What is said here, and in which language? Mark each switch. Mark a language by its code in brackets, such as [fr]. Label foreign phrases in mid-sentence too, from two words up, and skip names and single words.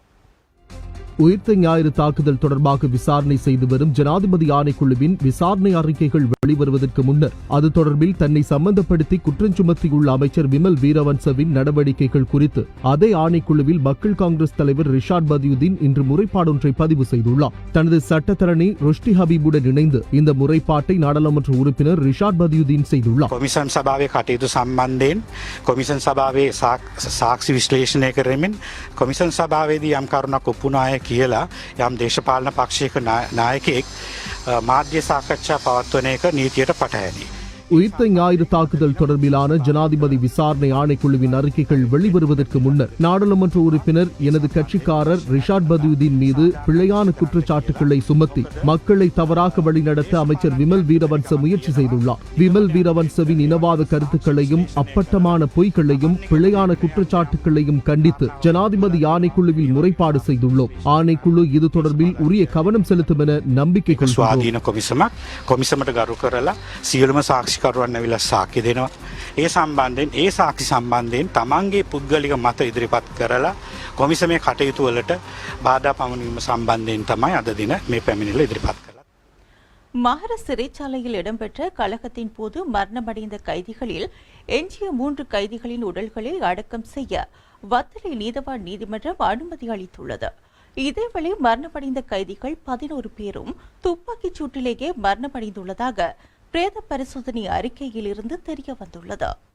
[ta] உயிர்த்த ஞாயிறு தாக்குதல் தொடர்பாக விசாரணை செய்து வரும் ஜனாதிபதி ஆணைக்குழுவின் விசாரணை அறிக்கைகள் வெளிவருவதற்கு முன்னர் அது தொடர்பில் தன்னை சம்பந்தப்படுத்தி குற்றஞ்சுமத்தியுள்ள அமைச்சர் விமல் வீரவன்சவின் நடவடிக்கைகள் குறித்து அதே ஆணைக்குழுவில் மக்கள் காங்கிரஸ் தலைவர் ரிஷாட் பதியுதீன் இன்று முறைப்பாடொன்றை பதிவு செய்துள்ளார். தனது சட்டத்தரணி ருஷ்டி ஹபீபுடன் இணைந்து இந்த முறைப்பாட்டை நாடாளுமன்ற உறுப்பினர் ரிஷாட் பதியுதீன் செய்துள்ளார். [si] කොමිසම් සභාවේ කටයුතු සම්බන්ධයෙන් කොමිසම් සභාවේ සාක්ෂි විශ්ලේෂණය කරමින් කොමිසම් සභාවේදී යම් කරුණක් ඔප්පුනාය කියලා යම් දේශපාලන පක්ෂයක නායකයෙක් මාධ්‍ය සාකච්ඡා පවත්වන එක නීතියට පටහැනි. [ta] உயிர்த்த ஞாயிறு தாக்குதல் தொடர்பிலான ஜனாதிபதி விசாரணை ஆணைக்குழுவின் அறிக்கைகள் வெளிவருவதற்கு முன்னர் நாடாளுமன்ற உறுப்பினர் எனது கட்சிக்காரர் ரிஷாட் பதியுதீன் மீது பிழையான குற்றச்சாட்டுகளை சுமத்தி மக்களை தவறாக வழிநடத்த அமைச்சர் விமல் வீரவன்ச முயற்சி செய்துள்ளார். விமல் வீரவன்சவின் இனவாத கருத்துக்களையும் அப்பட்டமான பொய்களையும் பிழையான குற்றச்சாட்டுகளையும் கண்டித்து ஜனாதிபதி ஆணைக்குழுவில் முறைப்பாடு செய்துள்ளோம். ஆணைக்குழு இது தொடர்பில் உரிய கவனம் செலுத்தும் என நம்பிக்கை கொள்கிறோம். [si] කරුවන් ඇවිල්ලා සාක්ෂි දෙනවා. ඒ සම්බන්ධයෙන් ඒ සාක්ෂි සම්බන්ධයෙන් තමන්ගේ පුද්ගලික මත ඉදිරිපත් කරලා කොමිසමේ කටයුතු වලට බාධා පමුණුවීම සම්බන්ධයෙන් තමයි අද දින මේ පැමිණිල්ල ඉදිරිපත් කළා. [ta] மகர சிறைச்சாலையில் இடம்பெற்ற கலகத்தின் போது மரணமடைந்த கைதிகளில் எஞ்சிய 3 கைதிகளின் உடல்களை அடக்கம் செய்ய வத்தளை நீதவான் நீதிமன்றம் அனுமதி அளித்துள்ளது. இதேவேளை மரணமடைந்த கைதிகள் 11 பேரும் துப்பாக்கிச் சூட்டிலேயே மரணமடைந்துள்ளதாக பிரேத பரிசோதனை அறிக்கையில் இருந்து தெரிய வந்துள்ளது.